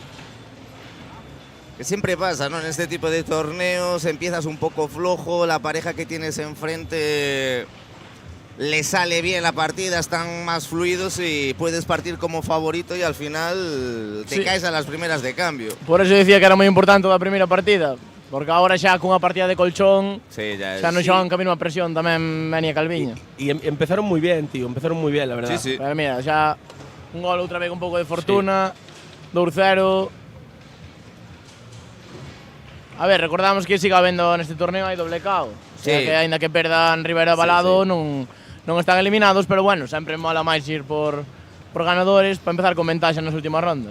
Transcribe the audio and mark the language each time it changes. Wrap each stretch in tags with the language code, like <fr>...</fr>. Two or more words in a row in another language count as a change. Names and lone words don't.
<es>Que siempre pasa, ¿no? En este tipo de torneos empiezas un poco flojo, la pareja que tienes enfrente le sale bien la partida, están más fluidos y puedes partir como favorito y al final te Sí. caes a las primeras de cambio.</es> <gl>Por eso decía que era moi importante a primeira partida. Porque agora xa cunha partida de colchón</gl> <es>Sí, ya</es> <gl>xa non xogan camino a presión tamén Beni e Calviño.</gl> <es>Y empezaron muy bien, tío. Empezaron muy bien, la verdad. Sí, sí.</es> <gl>Pero mira, xa un gol outra vez un pouco de fortuna, 2-0. A ver, recordamos que siga habendo neste torneo hai doble KO.</gl> <es>O sea Sí.</es> <gl>que aínda que perdan Rivera e Balado non están eliminados, pero bueno, sempre mola máis ir por ganadores para empezar con ventaxa nas últimas rondas.</gl>